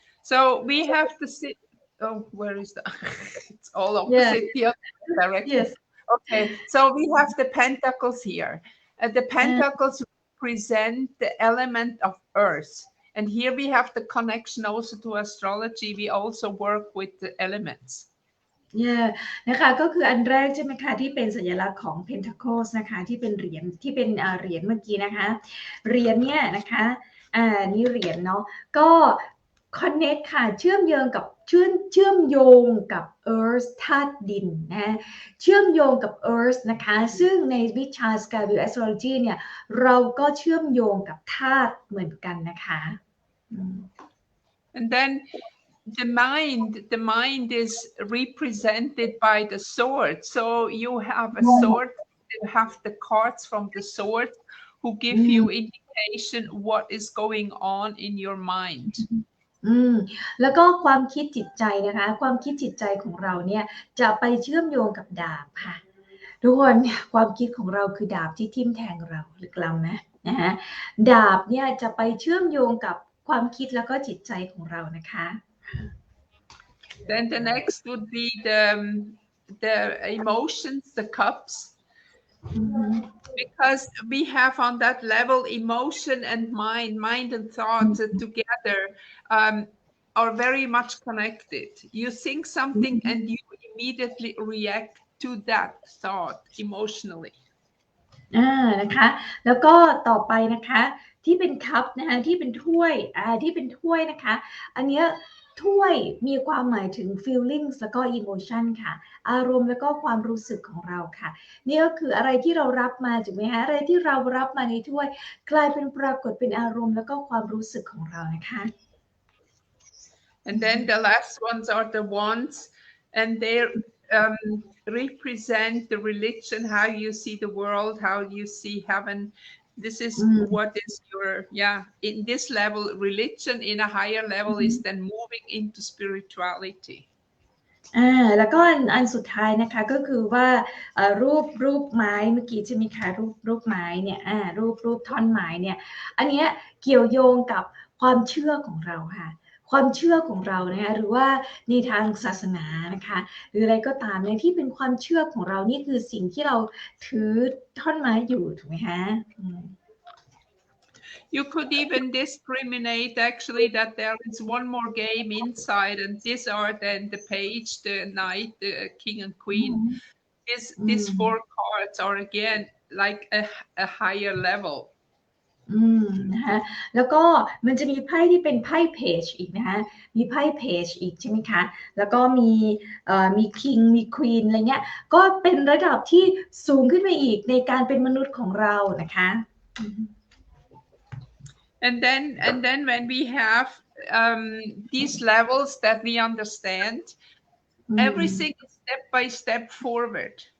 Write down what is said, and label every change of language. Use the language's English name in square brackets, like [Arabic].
[English] So we have the where is that? It's all opposite the other direction. Yes. Okay, so we have the pentacles here. The pentacles represent the element of earth. And here we have the connection also to astrology. We also work with the elements. Yeah. [Thai] นะคะก็คืออันแรกใช่ไหมคะที่เป็นสัญลักษณ์ของ Pentacles นะคะที่เป็นเหรียญเมื่อกี้นะคะเหรียญเนี่ยนะคะนี่เหรียญเนาะก็ connect ค่ะเชื่อมโยงกับ Earth ธาตุดินนะเชื่อมโยงกับ Earth นะคะซึ่งในวิชา SkyView Astrology เนี่ยเราก็เชื่อมโยงกับธาตุเหมือนกันนะคะ [English] And then the mind is represented by the sword. So you have a sword, you have the cards from the sword who give you indication what is going on in your mind. [Thai] แล้วก็ความคิดจิตใจนะคะความคิดจิตใจของเราเนี่ยจะไปเชื่อมโยงกับดาบค่ะทุกคนความคิดของเราคือดาบที่ทิ่มแทงเราหรือกลัมนะฮะดาบเนี่ยจะไปเชื่อมโยงกับความคิดแล้วก็จิตใจของเรานะคะ [English] Then the next would be the emotions, the cups. Because we have on that level emotion and mind and thoughts together are very much connected. You think something and you immediately react to that thought emotionally. [Thai] นะคะแล้วก็ต่อไปนะคะที่เป็นคัพนะคะที่เป็นถ้วยนะคะอันเนี้ย ถ้วยมีความหมายถึง feelings แล้วก็ emotion ค่ะอารมณ์แล้วก็ความรู้สึกของเราค่ะนี่ก็คืออะไรที่เรารับมาถูกไหมคะอะไรที่เรารับมาในถ้วยกลายเป็นปรากฏเป็นอารมณ์แล้วก็ความรู้สึกของเรานะคะ [English] And then the last ones are the ones, and they represent the religion, how you see the world, how you see heaven. This is what is your, in this level, religion in a higher level is then moving into spirituality. [Thai] แล้วก็อันสุดท้ายนะคะก็คือว่ารูปไม้เมื่อกี้ใช่ไหมคะรูปไม้เนี่ยรูปท่อนไม้เนี่ยอันเนี้ยเกี่ยวโยงกับความเชื่อของเราค่ะความเชื่อของเรานะคะหรือว่าในทางศาสนานะคะหรืออะไรก็ตามเนี่ยที่เป็นความเชื่อของเรานี่คือสิ่งที่เราถือท่อนไม้อยู่ถูกไหมคะ [English] You could even discriminate actually that there is one more game inside, and these are then the page, the knight, the king and queen. These four cards are again like a higher level. [Thai] นะคะแล้วก็มันจะมีไพ่ที่เป็นไพ่เพจอีกนะคะมีไพ่เพจอีกใช่ไหมคะแล้วก็มีคิงมีควีนอะไรเงี้ยก็เป็นระดับที่สูงขึ้นไปอีกในการเป็นมนุษย์ของเรานะคะ [English] And then when we have these levels that we understand, everything is step by step forward.